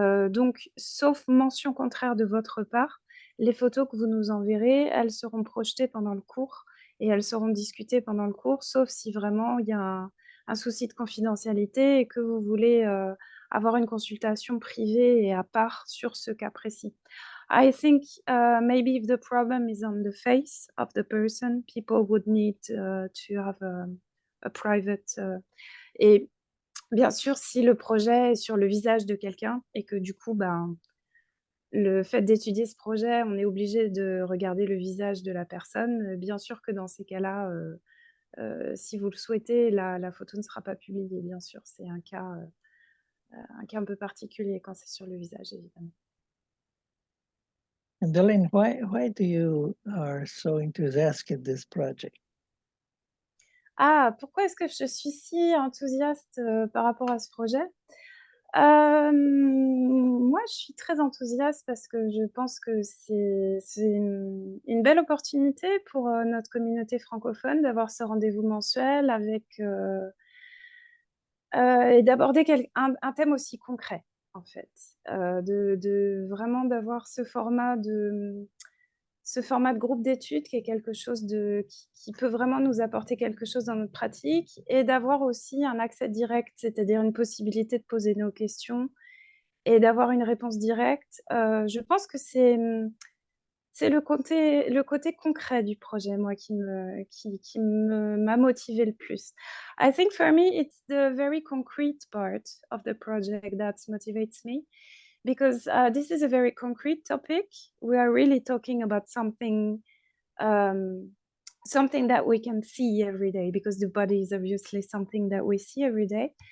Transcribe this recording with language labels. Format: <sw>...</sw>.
<fr>Donc, sauf mention contraire de votre part, les photos que vous nous enverrez, elles seront projetées pendant le cours et elles seront discutées pendant le cours, sauf si vraiment il y a un souci de confidentialité et que vous voulez avoir une consultation privée et à part sur ce cas précis.</fr> <en>I think maybe if the problem is on the face of the person, people would need to have a private.</en> <fr>Et bien sûr, si le projet est sur le visage de quelqu'un et que du coup, ben, le fait d'étudier ce projet, on est obligé de regarder le visage de la personne, bien sûr que dans ces cas-là, si vous le souhaitez, la photo ne sera pas publiée, bien sûr. C'est un cas un peu particulier quand c'est sur le visage, évidemment.</fr> <en>And Elaine, why do you are so enthusiastic in this project?</en> <fr>Ah, pourquoi est-ce que je suis si enthousiaste par rapport à ce projet? Moi, je suis très enthousiaste parce que je pense que c'est une belle opportunité pour notre communauté francophone d'avoir ce rendez-vous mensuel avec et d'aborder un thème aussi concret, en fait. De vraiment d'avoir ce format de groupe d'études qui est quelque chose qui peut vraiment nous apporter quelque chose dans notre pratique et d'avoir aussi un accès direct, c'est-à-dire une possibilité de poser nos questions et d'avoir une réponse directe. Je pense que c'est le côté concret du projet, moi, qui m'a motivée le plus.</fr> <en>I think for me, it's the very concrete part of the project that motivates me because this is a very concrete topic. We are really talking about um, something that we can see every day because the body is obviously something that we see every day.</en>